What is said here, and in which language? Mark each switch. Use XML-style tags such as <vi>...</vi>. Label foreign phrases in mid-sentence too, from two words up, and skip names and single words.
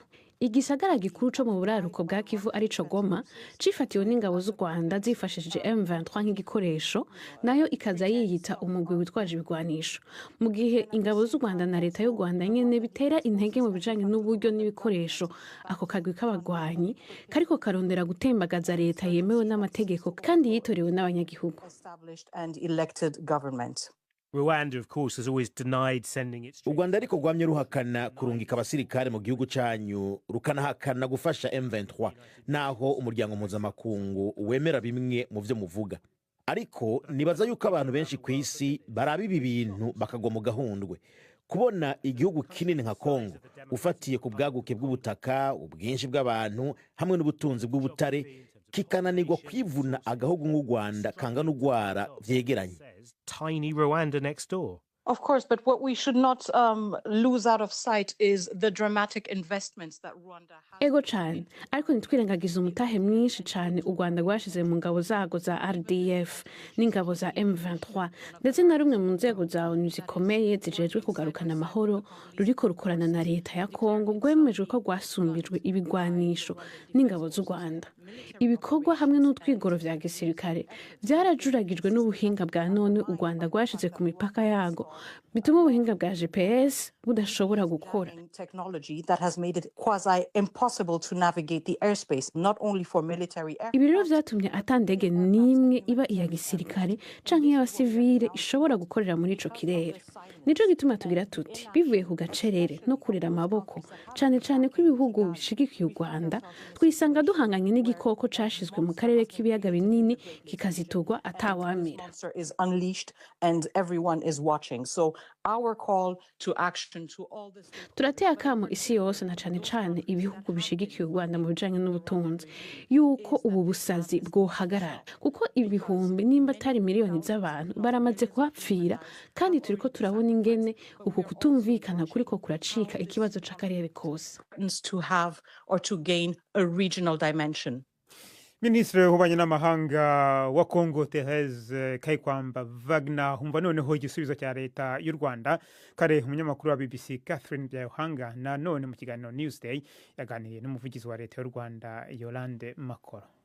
<rn>Igisagara gikuru cyo mu buraruko bwa Kivu arico Goma cifatiwe n'ingabo z'u Rwanda zifashishije M23 nk'igikoresho, nayo ikaza yiyita umugwi witwaje ibigwanisho. Mu gihe ingabo z'u Rwanda na leta y'u Rwanda nyene bitera intege mu bijanye n'uburyo n'ibikoresho, ako kagwi k'abagwanyi kariko karondera gutembagaza leta yemewe n'amategeko kandi yitorewe n'abanyagihugu.</rn> <en>Rwanda, of course, has always denied sending its...</en> <rn>U Rwanda ariko rwamye ruhakana kurungika abasirikare mu gihugu canyu, rukanahakana gufasha M23, naho umuryango mpuzamakungu wemera bimwe mu vyo muvuga. Ariko nibaza yuko abantu benshi ku isi baraba ibi bintu bakagwa mu gahundwe. Kubona igihugu kinini nka Kongo ufatiye ku bwaguke bw'ubutaka, ubwinshi bw'abantu hamwe n'ubutunzi bw'ubutare, kikananirwa kwivuna agahugu nk'u Rwanda kangana ugwara vyegeranye.</rn> <en>Tiny Rwanda next door. Of course, but what we should not lose out of sight is the dramatic investments that Rwanda has.</en> <rn>ego cane ariko ntitwirengagiza umutahe mwinshi cane u Rwanda rwashize mu ngabo zago za RDF n'ingabo za M23 ndetse na rumwe mu nzego za ONU zikomeye zijejwe kugarukana amahoro ruriko rukorana na leta ya Kongo rwemejwe ko rwasumbijwe ibigwanisho n'ingabo z'u Rwanda. Ibikorwa hamwe n'utwigoro vya gisirikare vyarajuragijwe n'ubuhinga bwa none u Rwanda rwashize ku mipaka yago bituma ubuhinga bwa GPS budashobora gukora.</rn> <en>Technology that has made it quasi impossible to navigate the airspace, not only for military aircraft.</en> <rn>Ibi rero vyatumye ata ndege n'imwe iba iya gisirikare canke iy'abasivile ishobora gukorera muri ico kirere. Nico gituma tugira tuti bivuye ku gacerere no kurira amaboko cane cane ko ibihugu bishigikiye u Rwanda twisanga duhanganye n'igikoko cashizwe mu karere k'ibiyaga binini kikaziturwa atawamira.</rn> <en>Monster is unleashed and everyone is watching. So our call to action to all this.</en> <rn>Turateye akamo isi yose na cane cane ibihugu bishigikiye u Rwanda mu bijanye n'ubutunzi yuko ubu busazi bwohagarara kuko ibihumbi nimba atari miliyoni z'abantu baramaze kuhapfira kandi turiko turabona ingene uku kutumvikana kuriko kuracika ikibazo c'akarere kose.</rn> <en>To have or to gain a regional dimension.</en> <rn>Minisitiri w'ububanyi n'amahanga wa Kongo Thérèse Kayikwamba Wagner humva noneho igisubizo cya leta y'u Rwanda. Kare umunyamakuru wa BBC Catherine Byayohanga na none mu kiganiro Newsday yaganiriye n'umuvugizi wa leta y'u Rwanda Yolande Makoro.</rn>